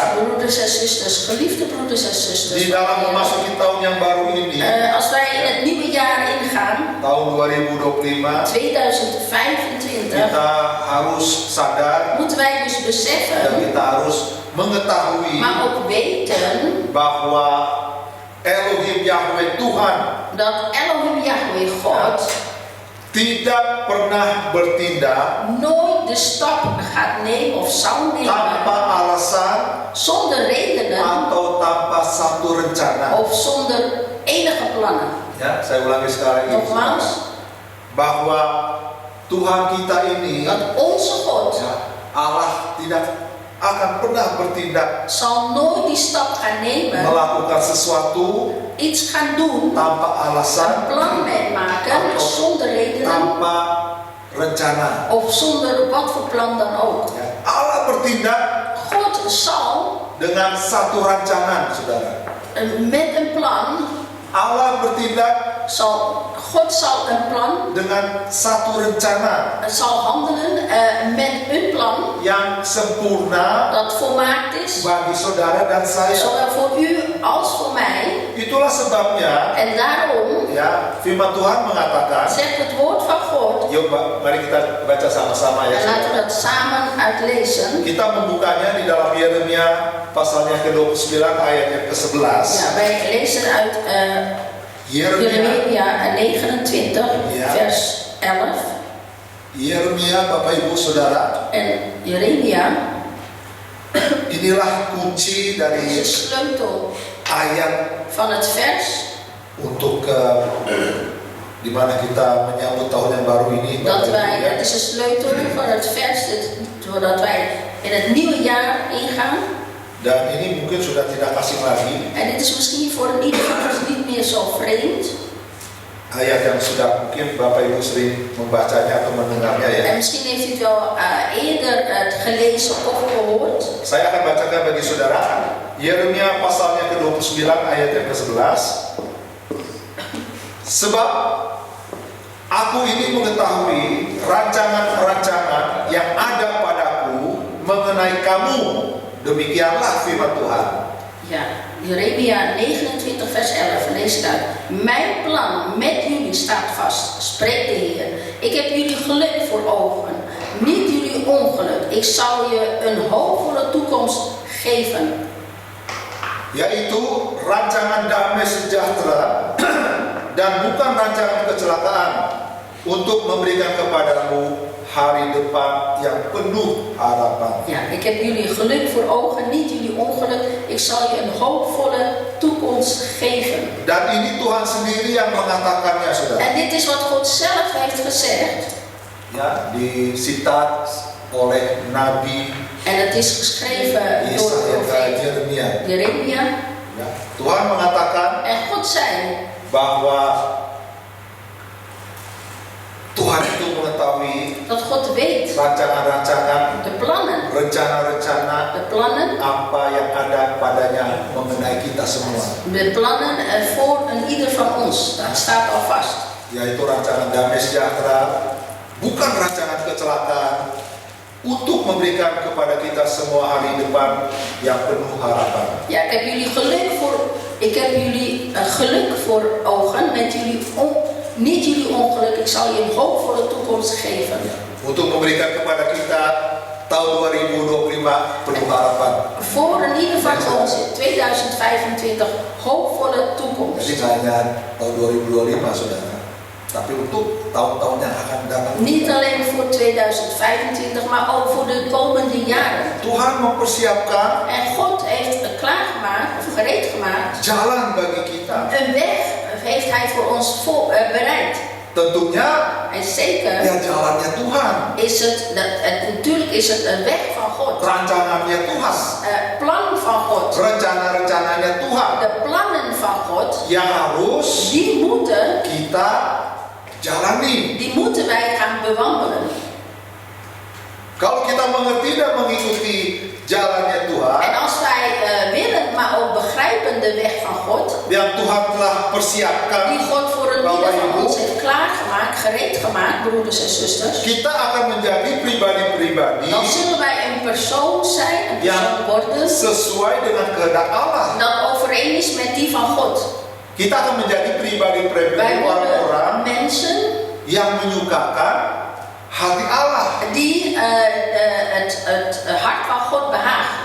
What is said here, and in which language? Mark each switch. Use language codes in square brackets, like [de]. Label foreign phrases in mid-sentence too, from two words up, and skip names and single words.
[nl] Broeders en zusters, geliefde broeders en zusters. [id] di dalam memasuki tahun yang baru ini, [nl] Als wij in het nieuwe jaar ingaan, [id] tahun 2025, 2025, kita harus sadar [nl] moeten wij dus dan beseffen, [id] kita harus mengetahui [nl] maar ook weten, [id] bahwa Elohim Yahweh Tuhan [nl] dat Elohim Yahweh God [id] tidak pernah bertindak [nl] nooit de stap gaat nemen of zal [id] tanpa [nl] nemen [id] alasan [nl] zonder redenen [id] atau tanpa satu rencana. [nl] of zonder enige plannen. [id] Ya, saya ulangi sekali lagi. [nl] Nogmaals, [id] Bahwa Tuhan kita ini, [nl] dat onze God [id] ya, Allah tidak akan pernah bertindak [nl] zal nooit die stap gaan nemen, [id] melakukan sesuatu [nl] iets gaan doen, [id] tanpa [nl] een [id] alasan, [nl] plan maken zonder redenen [id] tanpa rencana. [nl] of zonder wat voor plan dan ook. [id] Ya, Allah bertindak [nl] God zal [id] dengan satu rancangan, saudara. [nl] met een plan, [id] Allah bertindak [nl] God zal een plan, [id] dengan satu rencana [nl] zal handelen met een plan [id] yang sempurna [nl] dat volmaakt is, [id] bagi saudara dan saya. [nl] zowel voor u als voor mij. [id] Itulah sebabnya, [nl] En daarom [id] ya, firman Tuhan mengatakan, [nl] zegt het woord van God, [id] yuk mari kita baca sama-sama ya. [nl] en laten we dat samen uitlezen. [id] Kita membukanya di dalam Yeremia pasalnya ke-29 ayatnya ke-11. [nl] Ja, wij lezen uit [id] Yeremia, [nl] Jeremia 29, Ja. vers 11. [id] Yeremia, Bapak Ibu Saudara, [nl] En Jeremia [id] inilah kunci [nl] is [id] dari [nl] de sleutel [id] ayat [nl] van het vers [id] untuk di mana kita menyambut tahun yang baru ini. [nl] dat [id] Bapak [nl] wij, [id] Ibu, ya. [nl] het is de sleutel van het vers, zodat wij in het nieuwe jaar ingaan. [id] Dan ini mungkin sudah tidak asing lagi, [nl] En dit is misschien voor ieder van ons niet meer zo vreemd. [id] ayat yang sudah mungkin Bapak Ibu sering membacanya atau mendengarnya ya. [nl] En misschien heeft u het wel eerder gelezen of gehoord. [id] Saya akan bacakan bagi saudara Yeremia pasalnya ke-29 ayat yang ke-11. Sebab aku ini mengetahui rancangan-rancangan yang ada padaku mengenai kamu. Demikianlah firman Tuhan. [nl] Ja, Jeremia 29 vers 11 leest uit. Mijn plan met jullie staat vast, spreekt de Heer. Ik heb jullie geluk voor ogen, niet jullie ongeluk. Ik zal je een hoopvolle toekomst geven. [id] Yaitu rancangan damai sejahtera dan bukan rancangan kecelakaan, untuk memberikan kepadamu hari depan yang penuh harapan. [nl] Ja, ik heb jullie geluk voor ogen, niet jullie ongeluk. Ik zal je een hoopvolle toekomst geven. [id] Dan ini Tuhan sendiri yang mengatakannya, saudara. [nl] En dit is wat God zelf heeft gezegd. [id] Ya, disitat oleh Nabi [nl] En het is geschreven door profeet [id] Yeremia. [nl] Jeremia. [id] Ya, Tuhan mengatakan [nl] En God zei [id] bahwa Tuhan itu mengetahui [nl] dat God weet [id] rancangan-rancangan, [nl] de plannen, [id] rencana-rencana [nl] de plannen, apa yang ada padanya mengenai kita semua. de plannen voor een ieder van ons. Dat staat al vast. [id] Yaitu rancangan damai sejahtera, bukan rancangan kecelakaan, untuk memberikan kepada kita semua hari depan yang penuh harapan. [nl] Ja, ik heb jullie geluk voor ogen, met jullie niet jullie ongeluk. Ik zal je een hoopvolle toekomst geven. [id] Untuk memberikan kepada kita tahun 2025 penuh harapan. [nl] Voor een ieder van ons in 2025 hoopvolle toekomst. [id] Jadi nggak hanya tahun 2025, saudara, tapi untuk tahun-tahun yang akan datang. [nl] Niet alleen voor 2025, maar ook voor de komende jaren. [id] Tuhan mempersiapkan [nl] En God heeft klaargemaakt, of gereed gemaakt, [id] jalan bagi kita. [nl] een weg heeft Hij voor ons bereid. [id] Tentunya [nl] En zeker [id] ya jalannya Tuhan, [nl] is natuurlijk is het een weg van God. [id] rancangannya Tuhan, [nl] Plan van God. [id] rencana-rencananya Tuhan [nl] De plannen van God, [id] yang harus [nl] die moeten [id] kita jalani. [nl] die moeten wij gaan bewandelen. [id] Kalau kita mengerti dan mengikuti jalannya Tuhan, [nl] En als wij willen, maar ook begrijpen de weg van God, [id] yang Tuhan telah persiapkan, [nl] die God voor een [id] Bapak, [nl] ieder van [id] Ibu, [nl] ons heeft klaargemaakt, gereed gemaakt, broeders en zusters, [id] kita akan menjadi pribadi-pribadi [nl] dan zullen wij een persoon zijn, een persoon worden, [id] sesuai dengan kehendak Allah. [nl] dat overeen is met die van God. [id] Kita akan menjadi pribadi-pribadi [nl] Wij [id] orang-orang [nl] worden mensen [id] yang menyukakan hati Allah. [nl] die het hart van God behaagt.